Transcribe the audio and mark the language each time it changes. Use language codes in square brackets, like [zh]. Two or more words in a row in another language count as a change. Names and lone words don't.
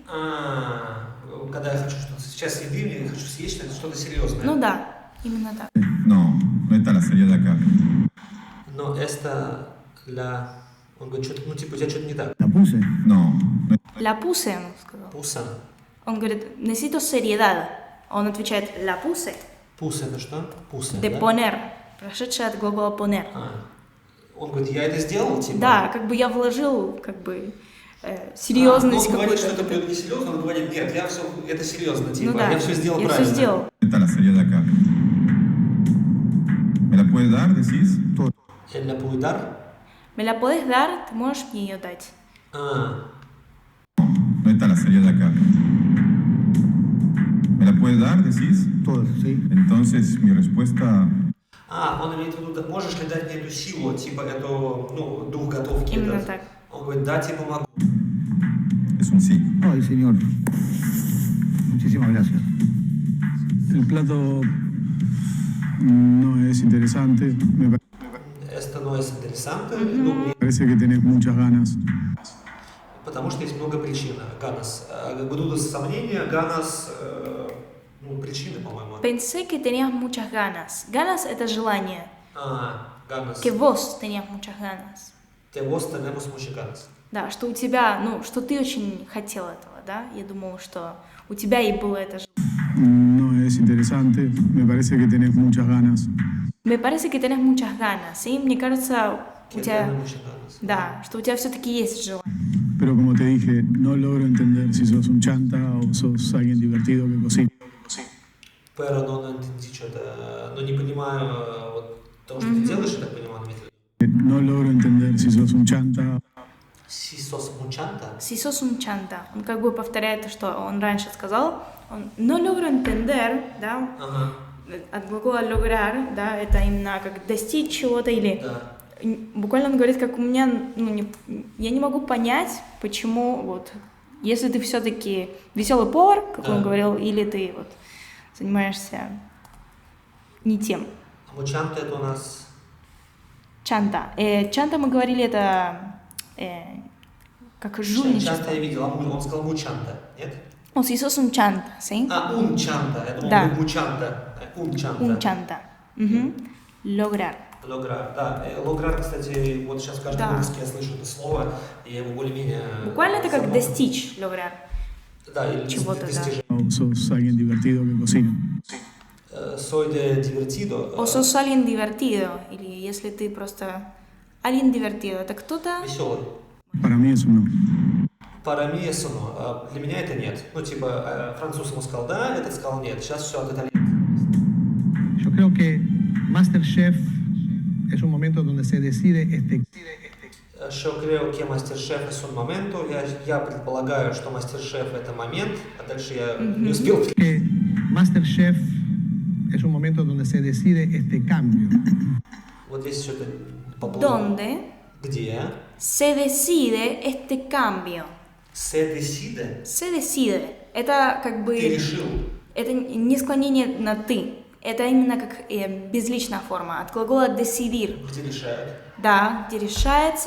[ru] Когда я хочу что-то сейчас еды, я хочу съесть что-то серьезное. Ну да, именно так. [es] No está la seriedad acá. [ru] Но это Он говорит, что-то, ну типа, у тебя что-то не так. [es] La puse. No La puse, [ru] он сказал. Пуса. Он говорит, [es] necesito seriedad. [ru] Он отвечает, [es] la puse, [ru] Пуса это что? Пуса, [es] de [ru] да? poner, прошедшее от глагола poner. Он говорит, я это сделал, типа? Да, как бы я вложил, как бы, серьезность Он говорит, что какую-то. это не серьезно, он говорит, нет, я все, это серьезно, типа, Ну да, я все сделал я правильно. все сделал. [es] está la seriedad acá. ¿Me la puedes dar, decís? El la puedo dar? ¿Me la podés dar? [ru] ¿Ты можешь мне ее дать? [es] No está la seriedad acá. ¿Me la puedes dar, decís? Todas, ¿sí? Entonces mi respuesta [ru] Он имеет в виду, можешь ли дать мне эту силу, типа, эту, ну, дух готовки Именно этот? так. Он говорит, да, типа, могу. [es] es un sí. Ay, señor. Muchísimas gracias. El plato no es interesante. Me Это no es interesante, [ru] ну, мне- [es] parece que tenés muchas ganas. [ru] потому что есть много причин. [es] Ганас. [ru] Будут сомнения, Ганас, ну, причины, по-моему. [es] Pensé que tenías muchas ganas. [ru] Ganas это желание. [es] Ганас. Que vos tenías muchas ganas. Te vos tenemos mucho ganas. [ru] Да, что у тебя, ну, что ты очень хотел этого, да? Я думала, что у тебя и было это желание. [es] No es interesante. Me parece que tenés muchas ganas. Me parece que tenés muchas ganas, ¿sí? [ru] Мне кажется, у [es] Que [ru] тебя, [es] tenemos mucho ganas. [ru] да, что у тебя все-таки есть желание. [es] Pero como te dije, no logro entender si sos un chanta o sos alguien divertido que cocina. Pero no entendí [ru] что-то, но не понимаю вот того, что ты делаешь, я так понимаю, Дмитрий. [es] No logro entender si sos un chanta Si sos muchanta. Si sos un chanta, [ru] он как бы повторяет то, что он раньше сказал. [es] Он no logro entender, [ru] да, Ага, от глагола lograr, да, это именно как достичь чего-то или да. буквально он говорит, как у меня, ну, я не могу понять, почему вот, если ты все-таки веселый повар, как Да. он говорил, или ты вот занимаешься не тем. А мучанта это у нас... Чанта. Чанта мы говорили, это как Чанта жульничество. я видел, он сказал мучанта, нет? [es] O si sos un chanta, ¿sí? un chanta, [ru] я думал, Да. мучанта. [es] un chanta. Un chanta. Ujú. Lograr. [ru] Лограр, да. Лограр, кстати, вот сейчас в каждом Да. выпуске я слышу это слово, и я его более-менее... Буквально это как запомнил. достичь, lograr. Да, или Чего-то, да. достижение. [es] o o sos alguien divertido que cocina. Soy de divertido. O sos alguien divertido, [ru] или если ты просто [es] alguien divertido, [ru] это кто-то... Веселый. [es] Para mí eso no. Para mí eso no. [ru] Для меня это нет. Ну, типа, француз ему сказал да, этот сказал нет. Сейчас все от итальянца. [es] Yo creo que MasterChef es un momento donde se decide Yo creo que MasterChef es un momento. [ru] Я предполагаю, что MasterChef это момент, а дальше я не успел. [es] que MasterChef es un momento donde se decide este cambio. [ru] Вот здесь что-то поплыло. [es] Donde [ru] Где? [es] se decide este cambio. Se decide. Se decide. [ru] Это как бы... Ты решил. Это не склонение на «ты». Это именно как безличная форма. От глагола decidir. Где решают? Да, где решается